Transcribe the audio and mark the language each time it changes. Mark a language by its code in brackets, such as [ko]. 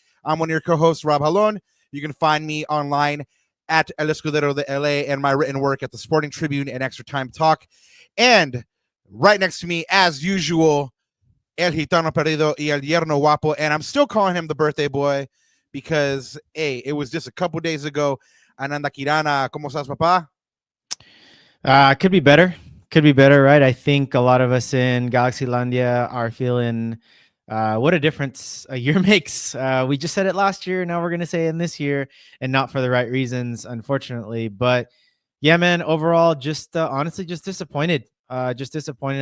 [en] I'm one of your co-hosts, Rob Halon. You can find me online at El Escudero de LA and my written work at the Sporting Tribune and Extra Time Talk. And right next to me, as usual, El Gitano Perdido y El Yerno Guapo, and I'm still calling him the birthday boy because, hey, it was just a couple days ago. [es] Ananda Kirana, ¿cómo estás, papá? [en] Could be better. Could be better, right? I think a lot of us in Galaxylandia are feeling what a difference a year makes. We just said it last year. Now we're going to say it in this year, and not for the right reasons, unfortunately. But yeah, man, overall, just honestly, just disappointed. Just disappointed.